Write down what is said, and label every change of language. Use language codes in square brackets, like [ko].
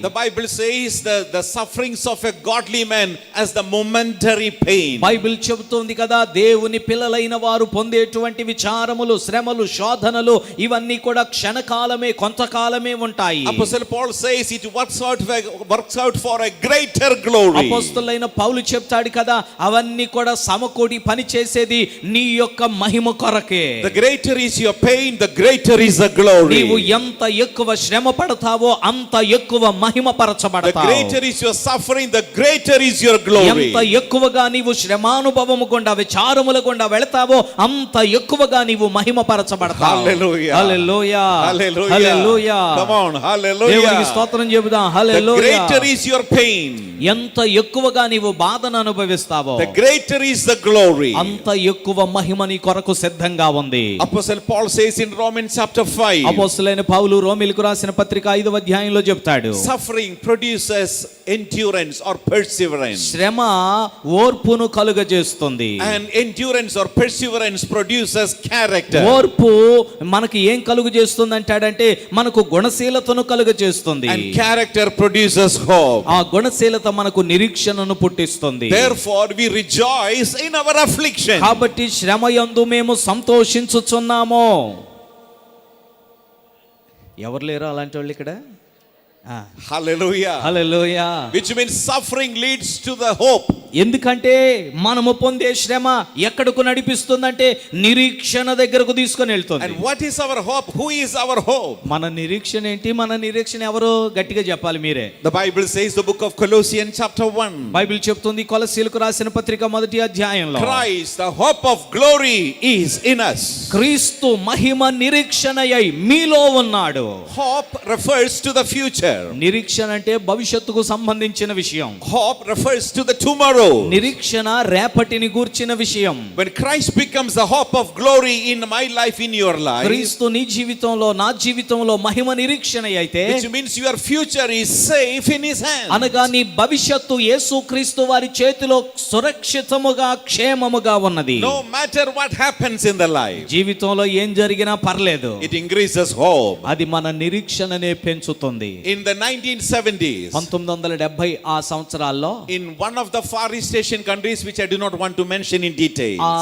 [en] The Bible says the sufferings of a godly man as the momentary pain. [te] Bible చెబుతోంది కదా, దేవుని పిల్లలైన వారు పొందేటువంటి విచారములు, శ్రమలు, శోధనలు ఇవన్నీ కూడా క్షణకాలమే, కొంతకాలమే ఉంటాయి. [en] Apostle Paul says it works out for a greater glory. [te] అపోస్తలుడైన పౌలు చెప్తాడు కదా, అవన్నీ కూడా సమకూడి పని చేసేది నీ యొక్క మహిమ కొరకే. [en] The greater is your pain, the greater is the glory. [te] నీవు ఎంత ఎక్కువ శ్రమ పడతావో అంత ఎక్కువ మహిమ [en] The [te] పరచబడతావు. [en] greater is your suffering, the greater is your glory. [te] ఎంత ఎక్కువగా నీవు శ్రమానుభవము గుండా, విచారముల గుండా వెళతావో అంత ఎక్కువగా నీవు మహిమ పరచబడతావు. [en] Hallelujah. [te] Hallelujah. [en] Hallelujah. [te] Hallelujah. [en] Come on, hallelujah. [te] దేవునికి స్తోత్రం చెబుదాం. [en] The [te] hallelujah. [en] greater is your pain, [te] ఎంత ఎక్కువగా నీవు బాధను అనుభవిస్తావో [en] the greater is the glory. [te] అంత ఎక్కువ మహిమ నీ కొరకు సిద్ధంగా ఉంది. [en] Apostle Paul says in Romans chapter 5, [te] అపోస్తలుడైన పౌలు రోమీయులకు రాసిన పత్రిక 5వ అధ్యాయంలో చెప్తాడు, [en] suffering produces endurance or perseverance. [te] శ్రమ ఓర్పును కలుగజేస్తుంది. [en] And endurance or perseverance produces character. [te] ఓర్పు మనకి ఏం కలుగజేస్తుంది అంటాడంటే మనకు గుణశీలతను కలుగజేస్తుంది. [en] And character produces hope. [te] ఆ గుణశీలత మనకు నిరీక్షణను పుట్టిస్తుంది. [en] Therefore we rejoice in our affliction. [te] కాబట్టి శ్రమయందు మేము సంతోషించుచున్నాము. ఎవరు లేరు అలాంటి వాళ్ళు ఇక్కడ? [en] Hallelujah. [te] Hallelujah. [en] Which means suffering leads to the hope. [te] ఎందుకంటే మనము పొందే శ్రమ ఎక్కడకు నడిపిస్తుందంటే నిరీక్షణ దగ్గరకు తీసుకొని వెళ్తుంది. [en] And what is our hope? Who is our hope? [te] మన నిరీక్షణ ఏంటి? మన నిరీక్షణ ఎవరు? గట్టిగా చెప్పాలి మీరే. [en] The Bible says, the book of Colossians chapter 1, [te] Bible చెప్తుంది కొలస్సీలకు రాసిన పత్రిక 1వ అధ్యాయంలో, [en] Christ, the hope of glory, is in us. [te] క్రీస్తు మహిమ నిరీక్షణయై మీలో ఉన్నాడు. [en] Hope refers to the future. [te] నిరీక్షణ అంటే భవిష్యత్తుకు సంబంధించిన విషయం. [en] Hope refers to the tomorrow. [te] నిరీక్షణ రేపటిని గూర్చిన విషయం. [en] When Christ becomes the hope of glory in my life, in your life, [te] క్రీస్తు నీ జీవితంలో, నా జీవితంలో మహిమ నిరీక్షణ అయితే, [en] which means your future is safe in his hands. [te] అనగా నీ భవిష్యత్తు యేసు క్రీస్తు వారి చేతిలో సురక్షితముగా, క్షేమముగా ఉన్నది. [en] No matter what happens in the life, [te] జీవితంలో ఏం జరిగినా పర్లేదు, [en] it increases hope. [te] అది మన నిరీక్షణనే పెంచుతుంది. [en] In the 1970s, [te] 1970 ఆ సంవత్సరాల్లో [en] in one of the far east Asian countries, which I do not want to mention in detail,